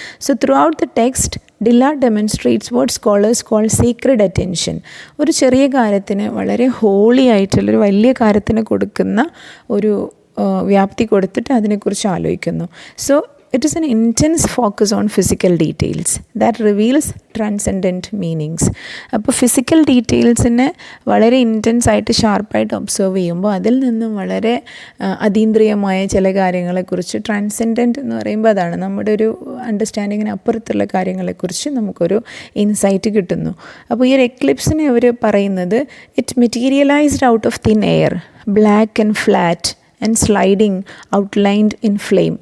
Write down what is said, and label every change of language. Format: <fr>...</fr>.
<en>So throughout the text Dillard demonstrates what scholars call sacred attention.</en> <ml>ഒരു ചെറിയ കാര്യത്തിന് വളരെ ഹോളി ആയിട്ടുള്ളൊരു വലിയ കാര്യത്തിന് കൊടുക്കുന്ന ഒരു വ്യാപ്തി കൊടുത്തിട്ട് അതിനെക്കുറിച്ച് ആലോചിക്കുന്നു. So</ml> <en>it is an intense focus on physical details that reveals transcendent meanings.</en> <ml>അപ്പോൾ ഫിസിക്കൽ ഡീറ്റെയിൽസിനെ വളരെ ഇൻറ്റൻസ് ആയിട്ട് ഷാർപ്പായിട്ട് ഒബ്സർവ് ചെയ്യുമ്പോൾ അതിൽ നിന്നും വളരെ അതീന്ദ്രിയമായ ചില കാര്യങ്ങളെക്കുറിച്ച്, ട്രാൻസെൻഡൻറ്റ് എന്ന് പറയുമ്പോൾ അതാണ് നമ്മുടെ ഒരു അണ്ടർസ്റ്റാൻഡിങ്ങിന് അപ്പുറത്തുള്ള കാര്യങ്ങളെക്കുറിച്ച് നമുക്കൊരു ഇൻസൈറ്റ് കിട്ടുന്നു. അപ്പോൾ ഈ ഒരു എക്ലിപ്സിനെ അവർ പറയുന്നത്</ml> <en>It materialized out of thin air, black and flat and sliding outlined in flame.</en>